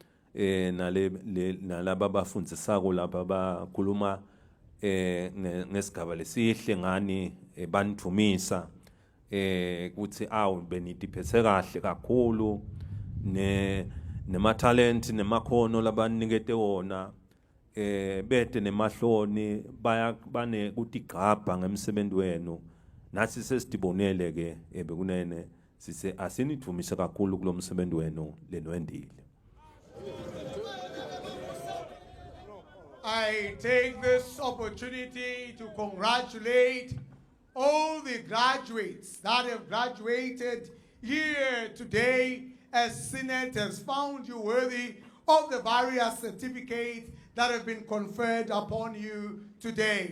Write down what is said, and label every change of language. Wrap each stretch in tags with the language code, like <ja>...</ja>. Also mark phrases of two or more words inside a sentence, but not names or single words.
<ss>nalaba bafundzisako laba bakhuluma ngesigaba lesihle ngani banithumisa ukuthi benitiphethe kahle kakhulu nema-talent nemakhono labanikete wona bete nemahloni bane kutigabha ngemsebenzi wenu nathi sesidibonele ke bekunene sise asinithumise kakhulu kulo msebenzi wenu lenwendile.</ss> <en>I take this opportunity to congratulate all the graduates that have graduated here today, as Senate has found you worthy of the various certificates that have been conferred upon you today.</en>